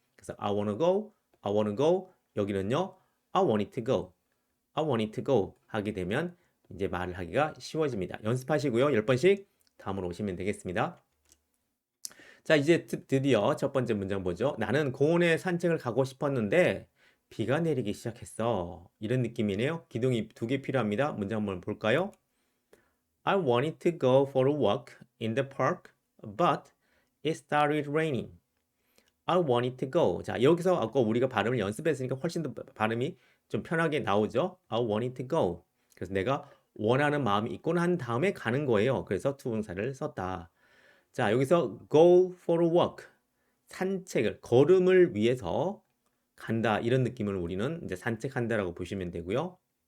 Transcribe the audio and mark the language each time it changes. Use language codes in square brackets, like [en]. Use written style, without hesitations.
[ko] 그래서 [en] I wanna go, I wanna go. [ko] 여기는요, [en] I want it to go, I want it to go [ko] 하게 되면 이제 말을 하기가 쉬워집니다. 연습하시고요. 10번씩 다음으로 오시면 되겠습니다. 자, 이제 드디어 첫 번째 문장 보죠. 나는 공원에 산책을 가고 싶었는데 비가 내리기 시작했어. 이런 느낌이네요. 기둥이 2개 필요합니다. 문장 한번 볼까요? [en] I wanted to go for a walk in the park, but it started raining. I wanted to go. [ko] 자, 여기서 아까 우리가 발음을 연습했으니까 훨씬 더 발음이 좀 편하게 나오죠. [en] I wanted to go. [ko] 그래서 내가 원하는 마음이 있고 난 다음에 가는 거예요. 그래서 투부정사를 썼다. 자, 여기서 [en] go for a walk. [ko] 산책을, 걸음을 위해서 간다. 이런 느낌을 우리는 이제 산책한다라고 보시면 되고요.